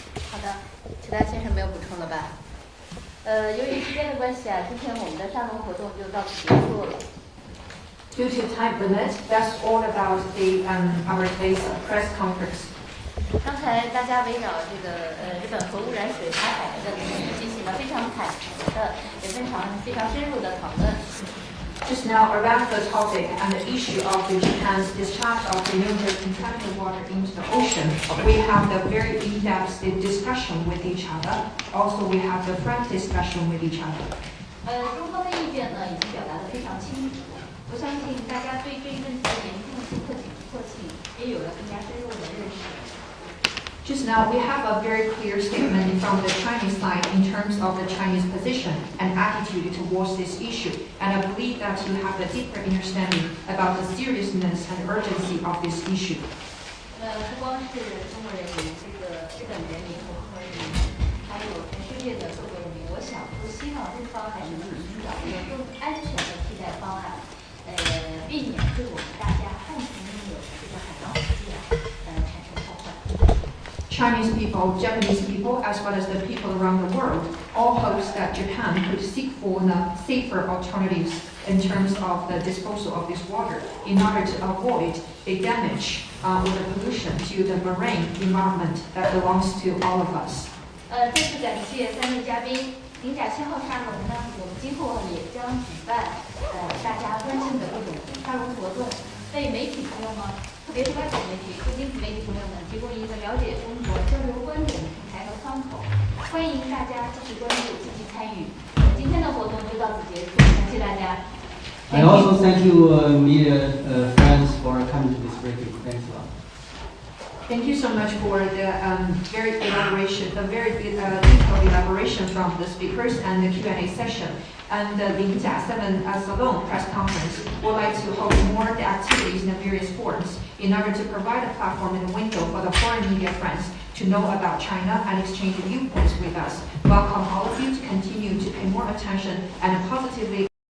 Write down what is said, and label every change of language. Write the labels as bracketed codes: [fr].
[zh] 好的，其他先生没有补充了吧？由于时间的关系啊，今天我们的沙龙活动就到此结束了。 [en] Due to time limit, that's all about our today's press conference. [zh] 刚才大家围绕这个日本核污染水排海的问题进行了非常坦诚的，也非常深入的讨论。 [en] Just now, around the topic and the issue of Japan's discharge of the nuclear contaminated water into the ocean, we have the very in-depth discussion with each other. Also, we have the frank discussion with each other. [zh] 中方的意见呢已经表达得非常清楚，我相信大家对这一问题的严重性和紧迫性也有了更加深入的认识。 [en] Just now, we have a very clear statement from the Chinese side in terms of the Chinese position and attitude towards this issue. And I believe that you have a deeper understanding about the seriousness and urgency of this issue. [zh] 不光是中国人民，这个日本人民、我国人民，还有全世界的各国人民，我想都希望日方还是能寻找一个更安全的替代方案，避免对我们大家共同拥有的这个海洋环境产生破坏。 [en] Chinese people, Japanese people, as well as the people around the world, all hopes that Japan could seek for safer alternatives in terms of the disposal of this water in order to avoid a damage or the pollution to the marine environment that belongs to all of us. [zh] 再次感谢3位嘉宾。零甲7号沙龙呢，我们今后也将举办大家关心的各种沙龙活动，为媒体朋友们，特别是外国媒体、非经济媒体朋友们提供一个了解中国、交流观点的平台和窗口。欢迎大家继续关注、积极参与。今天的活动就到此结束，感谢大家。 [en] I also thank you, media friends, for coming to this briefing. Thanks a lot. Thank you so much for the very detailed elaboration from the speakers and the Q&A session. And the Linjia 7 Salon press conference would like to hold more the activities in the various forums in order to provide a platform and a window for the foreign media friends to know about China and exchange viewpoints with us. Welcome all of you to continue to pay more attention and positively